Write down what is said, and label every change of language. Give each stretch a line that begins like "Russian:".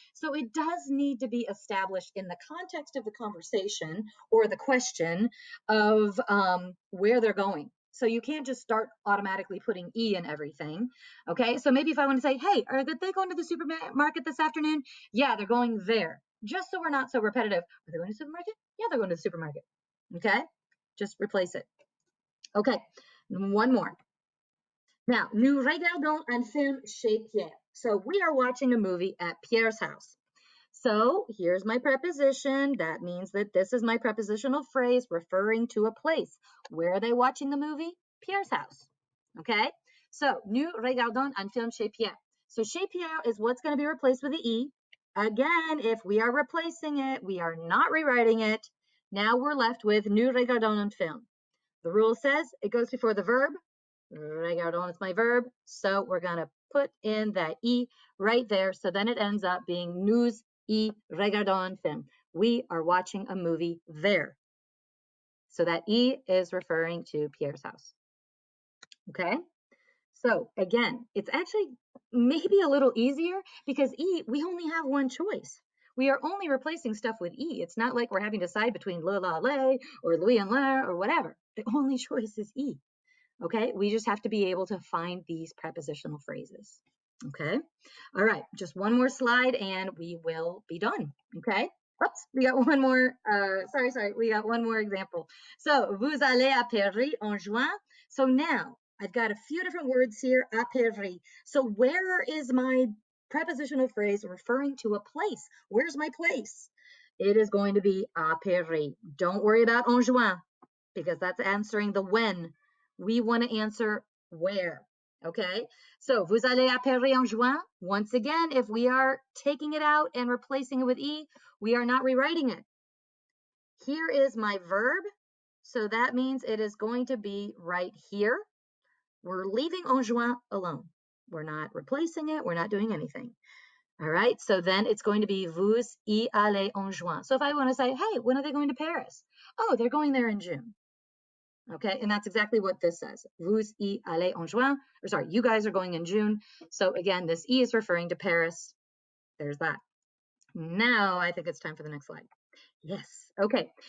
English: So it does need to be established in the context of the conversation or the question of where they're going. So you can't just start automatically putting E in everything. Okay, so maybe if I want to say, hey, are they going to the supermarket this afternoon? Yeah, they're going there. Just so we're not so repetitive. Are they going to the supermarket? Yeah, they're going to the supermarket. Okay, just replace it. Okay, one more.
French: Now, nous regardons un film chez Pierre.
English: So we are watching a movie at Pierre's house. So here's my preposition. That means that this is my prepositional phrase referring to a place. Where are they watching the movie? Pierre's house. Okay?
French: So, nous regardons un film chez Pierre.
English: So
French: chez Pierre
English: is what's going to be replaced with the E. Again, if we are replacing it, we are not rewriting it. Now we're left with
French: nous regardons un film.
English: The rule says it goes before the verb. Regardons is my verb, so we're going to put in that E right there. So then it ends up being
French: nous y regardons un film.
English: We are watching a movie there. So that E is referring to Pierre's house. Okay? So again, it's actually maybe a little easier because E, we only have one choice. We are only replacing stuff with E. It's not like we're having to decide between le, la, le, or Louis and la, or whatever. The only choice is E. Okay, we just have to be able to find these prepositional phrases. Okay, all right, just one more slide and we will be done. Okay, oops, we got one more, sorry, we got one more example.
French: So, vous allez à Paris en juin.
English: So now, I've got a few different words here,
French: à Paris.
English: So where is my prepositional phrase referring to a place? Where's my place? It is going to be
French: à Paris.
English: Don't worry about
French: en juin,
English: because that's answering the when. We want to answer where.
French: Okay, so vous allez à Paris en juin.
English: Once again, if we are taking it out and replacing it with E, we are not rewriting it. Here is my verb, so that means it is going to be right here. We're leaving
French: en juin
English: alone. We're not replacing it. We're not doing anything. All right, so then it's going to be
French: vous y allez en juin.
English: So if I want to say, hey, when are they going to Paris? Oh, they're going there in June. Okay, and that's exactly what this says.
French: Vous y allez en juin,
English: or sorry, you guys are going in June. So again, this E is referring to Paris. There's that. Now I think it's time for the next slide. Yes, okay.